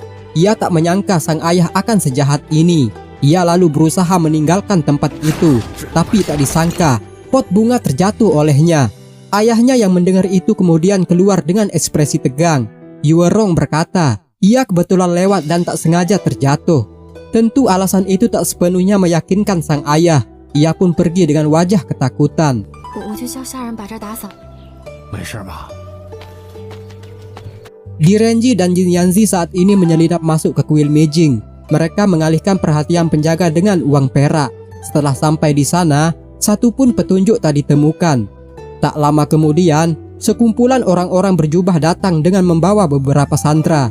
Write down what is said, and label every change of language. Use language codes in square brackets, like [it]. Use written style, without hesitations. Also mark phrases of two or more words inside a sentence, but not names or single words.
[id] Ia tak menyangka sang ayah akan sejahat ini. Ia lalu berusaha meninggalkan tempat itu, tapi tak disangka pot bunga terjatuh olehnya. Ayahnya yang mendengar itu kemudian keluar dengan ekspresi tegang. Yurong berkata Ia kebetulan lewat dan tak sengaja terjatuh. Tentu alasan itu tak sepenuhnya meyakinkan sang ayah. Ia pun pergi dengan wajah ketakutan. [zh] 我去叫下人把这儿打扫。没事吧？ [id] Direnji dan Jin Yanzi saat ini menyelinap masuk ke kuil Meijing. Mereka mengalihkan perhatian penjaga dengan uang perak. Setelah sampai di sana, satu pun petunjuk tak ditemukan. Tak lama kemudian, sekumpulan orang-orang berjubah datang dengan membawa beberapa sandera.